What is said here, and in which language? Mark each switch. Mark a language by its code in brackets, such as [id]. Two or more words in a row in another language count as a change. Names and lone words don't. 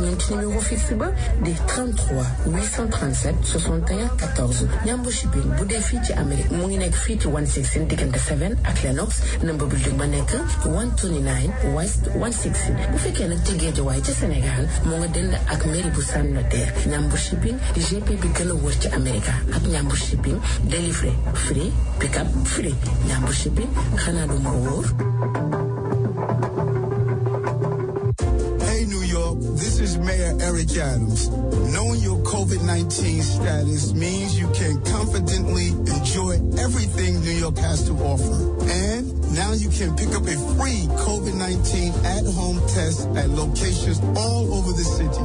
[wo] ñoom ci [fr] numéro fixe [wo] ba di 33 837 61 14 Ñambur shipping bu dee fii ci Amérique mu ngi nekk fii ci 116 diggante 7 ak Lenox [en] number building [wo] ba nekk 129 West 160 bu fekkee nag ci Géejawaay ca Sénégal moo nga dend ak mairie bu Sam Notaire Ñambur shipping di GP bi gën a wër ci Amérique ak Ñambur shipping [en] delivery free pick up free [wo] Ñambur shipping xanaa du ma wóor. [en] Hey New York, this is Mayor Eric Adams. Knowing your COVID-19 status means you can confidently enjoy everything New York has to offer. And now you can pick up a free COVID-19 at-home test at locations all over the city.